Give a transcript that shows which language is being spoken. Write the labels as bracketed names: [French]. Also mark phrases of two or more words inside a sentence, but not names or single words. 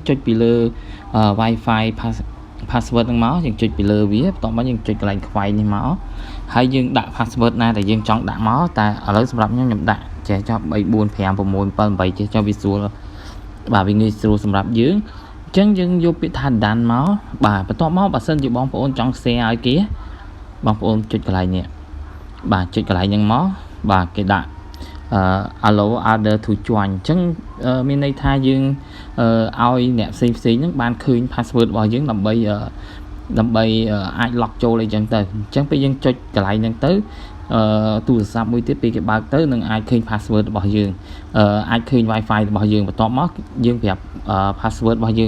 [Khmer] ចុចពីលើ [English] Wi-Fi password [Khmer] ហ្នឹងមកយើងចុចពីលើវាបន្ទាប់មកយើងចុចកន្លែងខ្វែងនេះមកហើយយើងដាក់ password ណាដែលយើងចង់ដាក់មកតែឥឡូវសម្រាប់ខ្ញុំដាក់ចេះចោះ3 4 5 6 7 8ចេះចោះវាស្រួលបាទវាងាយស្រួលសម្រាប់យើងអញ្ចឹងយើងយកពាក្យថា done មកបាទបន្ទាប់មកបើសិនជាបងប្អូនចង់ share ឲ្យគេបងប្អូនចុចកន្លែងនេះបាទចុចកន្លែងហ្នឹងមកបាទគេដាក់ [English] allow other to join [Khmer] អញ្ចឹងមានន័យថាយើងឲ្យអ្នកផ្សេងហ្នឹងបានឃើញ password របស់យើងដើម្បីអាច lock ចូលអីចឹងទៅអញ្ចឹងពេលយើងចុចកន្លែងហ្នឹងទៅទូរស័ព្ទមួយទៀតពេលគេបើកទៅនឹងអាចឃើញ password របស់យើងអាចឃើញ Wi-Fi របស់យើងបន្ទាប់មកយើងប្រាប់ password របស់យើង